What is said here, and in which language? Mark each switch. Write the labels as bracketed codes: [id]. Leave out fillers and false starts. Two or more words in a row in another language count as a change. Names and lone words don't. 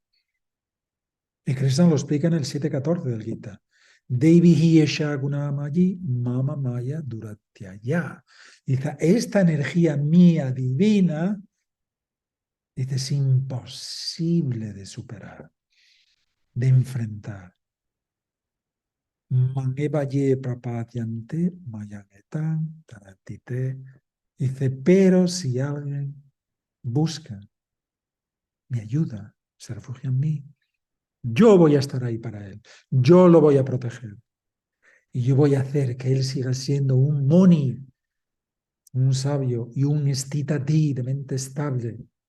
[es] Y Krishna lo explica en el 7.14 del Gita. [sa] देवी हिएषा गुणमयी मम माया दुरत्यया. [es] Dice, esta energía mía divina, dice, es imposible de superar, de enfrentar. [sa] मङ्गेवये प्रपत्यन्ते मयनेतन् तरतिते. [es] Dice, pero si alguien busca mi ayuda, se refugia en mí, yo voy a estar ahí para él. Yo lo voy a proteger. Y yo voy a hacer que él siga siendo un Muni, un sabio y un estitati de mente estable.